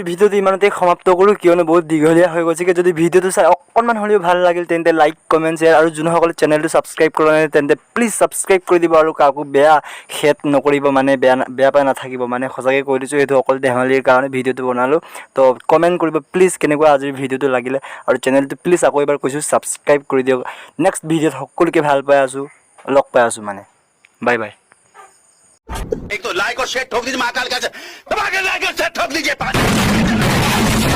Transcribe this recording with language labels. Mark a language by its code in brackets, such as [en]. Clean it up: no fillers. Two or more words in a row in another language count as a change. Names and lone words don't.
[as] ভিডিঅ'টো ইমানতে সমাপ্ত কৰোঁ কিয়নো বহুত দীঘলীয়া হৈ গৈছে যদি ভিডিঅ'টো চাই অকণমান হ'লেও ভাল লাগিল তেন্তে [en] like comment share [as] আৰু যোনসকলে চেনেলটো ছাবস্ক্ৰাইব কৰা নাই তেন্তে প্লিজ ছাবস্ক্ৰাইব কৰি দিব আৰু কাকো বেয়া হেট নকৰিব মানে বেয়া পাই নাথাকিব মানে সঁচাকৈ কৈ দিছোঁ এইটো অকল ধেমালিৰ কাৰণে ভিডিঅ'টো বনালোঁ তো কমেণ্ট কৰিব প্লিজ কেনেকুৱা আজিৰ ভিডিঅ'টো লাগিলে আৰু চেনেলটো প্লিজ আকৌ এবাৰ কৈছোঁ ছাবস্ক্ৰাইব কৰি দিয়ক [en] next video'ত [as] সকলোকে ভাল পাই আছোঁ লগ পাই আছোঁ মানে বাই বাই [hi] एक तो लाइक और शेयर ठोक दीजिए महाकाल का दबा के लाइक और शेयर ठोक दीजिए